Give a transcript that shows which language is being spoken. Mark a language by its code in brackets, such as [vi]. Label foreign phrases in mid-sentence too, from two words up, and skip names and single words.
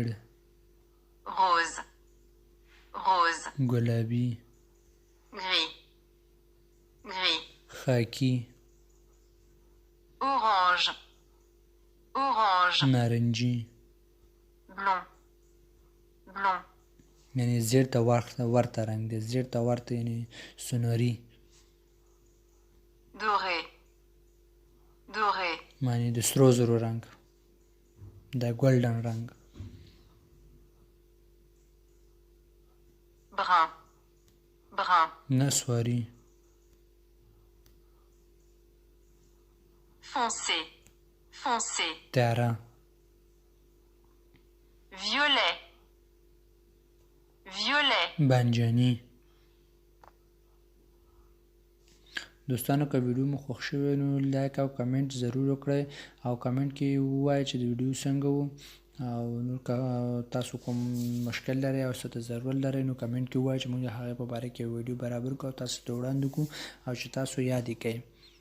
[fr] rose, rose, [ps] ګلابي [fr] gris, gris, [ps] خاکي [fr] orange, orange, [ps] نارنجي [fr] blond, blond, [ps] یعنی زیړ ته ورته رنګ دی زیړ ته ورته یعنی سنوري [fr] doré, doré, [ps] معنی د سرو زرو رنګ د ګولډن رنګ [fr] brun, brun, [ps] نسواري [fr] foncé, foncé, [ps] تیاره [fr] violet, violet, [ps] بانجاني دوستانو که ویډیو مو خوښ شوی نو لایک او کمنټ ضرور وکړئ او کمنټ کې ووایئ چې د ویډیو څنګه وو او نور که تاسو کوم مشکل لرئ او څه ته ضرورت لرئ نو کمنټ کې ووایئ چې موږ د هغې په باره کې یو ویډیو برابر کړو او تاسو ته وړاندې کړو او چې تاسو یاد یې کړئ